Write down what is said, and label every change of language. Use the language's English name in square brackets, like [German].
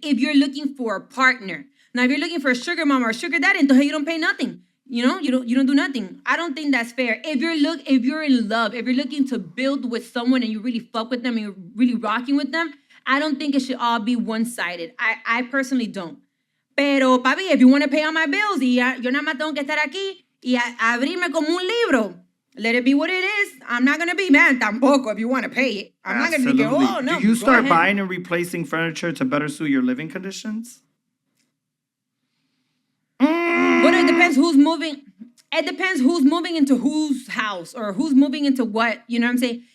[English] If you're looking for a partner. Now, if you're looking for a sugar mama or a sugar daddy, [Spanish] entonces [English] you don't pay nothing. You don't do nothing. I don't think that's fair. If you're in love, if you're looking to build with someone and you really fuck with them and you're really rocking with them, I don't think it should all be one-sided. I personally don't. [Spanish] Pero, papi, [English] if you want to pay all my bills, [Spanish] y yo nada más tengo que estar aquí y abrirme como un libro. [English] Let it be what it is. I'm not going to be mad [Spanish] tampoco [English] if you want to pay it. I'm not going to be, oh, no. Do you start buying and replacing furniture to better suit your living conditions? But it depends who's moving. It depends who's moving into whose house or who's moving into what. You know what I'm saying?